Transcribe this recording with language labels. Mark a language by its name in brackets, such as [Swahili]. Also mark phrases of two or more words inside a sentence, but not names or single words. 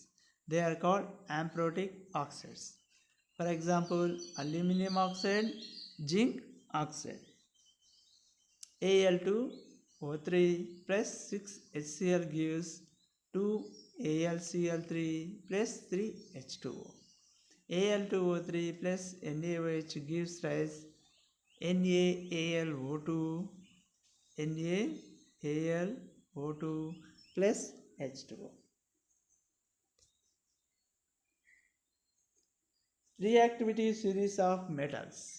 [English] They are called amphotic oxides. For example, aluminum oxide, zinc oxide. Al2O3 plus 6HCl gives 2AlCl3 plus 3H2O. Al2O3 plus NaOH gives rise NaAlO2 NaAlO2 plus H2O. Reactivity series of metals.